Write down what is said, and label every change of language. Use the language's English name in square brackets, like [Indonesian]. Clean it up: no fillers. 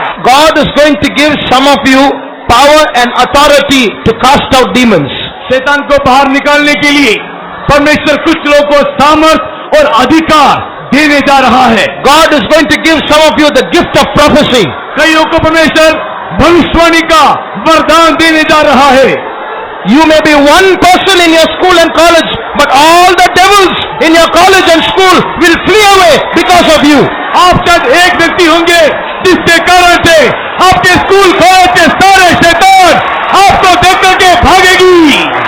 [English] God is going to give some of you power and authority to cast out demons. [Hindi] शैतान को बाहर निकालने के लिए परमेश्वर कुछ लोगों को सामर्थ और अधिकार देने जा रहा है। [English] God is going to give some of you the gift of prophecy. [Hindi] कईयों को परमेश्वर भविष्यवाणी का वरदान देने जा रहा है। [English] You may be one person in your school and college, but all the devils in your college and school will flee away because of you. [Hindi] आप शायद एक व्यक्ति होंगे जिसके कारण से आपके स्कूल कॉलेज के सारे शैतान आपको देख करके भागेगी।